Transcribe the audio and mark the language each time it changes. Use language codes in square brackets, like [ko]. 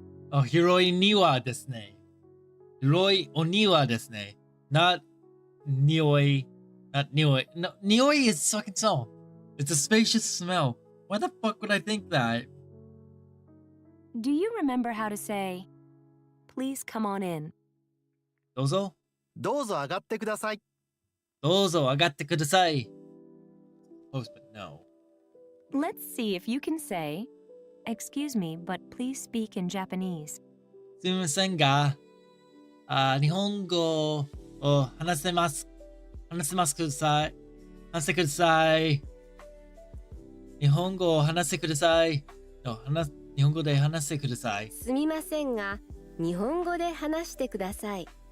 [ja] あ、広い庭ですね。広いお庭ですね。 [en] Not 匂い。Not 匂い。 No, 匂い is fucking smell. It's a spacious smell. Why the fuck would I think that? Do you remember how to say, please come on in? [ja] どうぞ。どうぞ上がってください。どうぞ上がってください。 [en] Close, but no. Let's see if you can say, excuse me, but please speak in Japanese. [ja] すみませんが、日本語を話せますください。話してください。日本語を話してください。 No, 日本語で話してください。すみませんが、日本語で話してください。